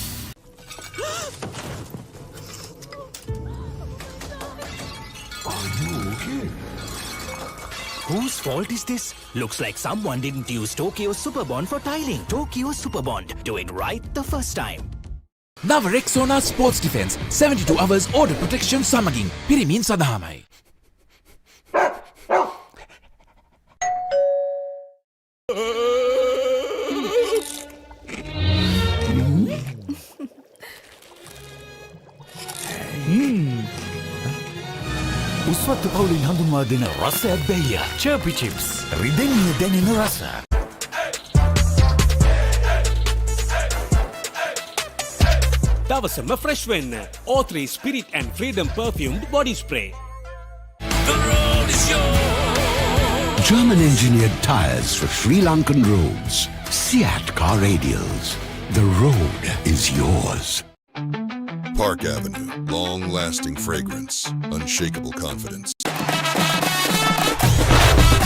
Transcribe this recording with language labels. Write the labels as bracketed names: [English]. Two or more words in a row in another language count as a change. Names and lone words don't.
[English] Are you okay? Whose fault is this? Looks like someone didn't use Tokyo Superbond for tiling. Tokyo Superbond. Do it right the first time. Nava Rexona Sports Defense 72 hours order protection [Sinhala] සමඟින් පිරිමින් සඳහාමයි. උස්වත්තු පවුලින් හඳුන්වා දෙන රසයක් බැයිය. Chirpy chips. රිදෙන්නේ දැනෙන රස. දවසම ෆ්‍රෙෂ් වෙන්න. [English] O3 Spirit and Freedom perfumed body spray. The road is yours. German-engineered tires for Sri Lankan roads. Seat Car Radials. The road is yours. Park Avenue, long-lasting fragrance, unshakable confidence.